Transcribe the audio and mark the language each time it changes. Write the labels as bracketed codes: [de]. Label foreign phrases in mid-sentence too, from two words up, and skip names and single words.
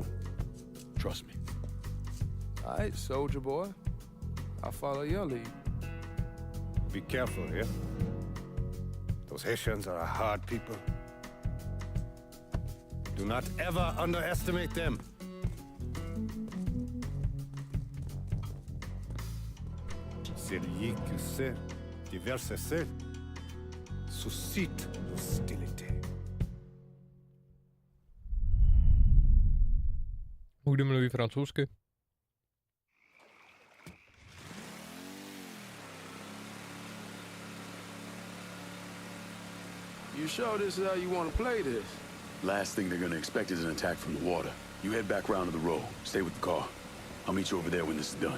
[en] Trust me. All right, soldier boy. I'll follow your lead. Be careful, yeah? Those Haitians are a hard people. Do not ever underestimate them. [fr] Celui qui sait diverser seul suscite hostilité. [cs] Kdo mluví francouzsky? [en] You sure this is how you want to play this? Last thing they're gonna expect is an attack from the water. You head back round to the road. Stay with the car. I'll meet you over there when this is done.